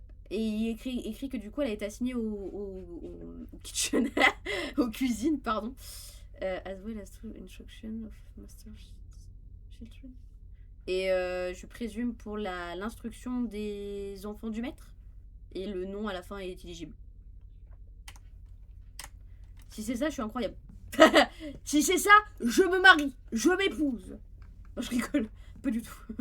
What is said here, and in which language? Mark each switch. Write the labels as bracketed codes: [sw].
[fr] Et il écrit que du coup, elle a été assignée au kitchen, aux cuisines, pardon. [en] As well as through instruction of master's children. [fr] Et je présume pour l'instruction des enfants du maître. Et le nom à la fin est illigible. Si c'est ça, je suis incroyable. Si c'est ça, je me marie. Je m'épouse. Non, je rigole. Pas du tout.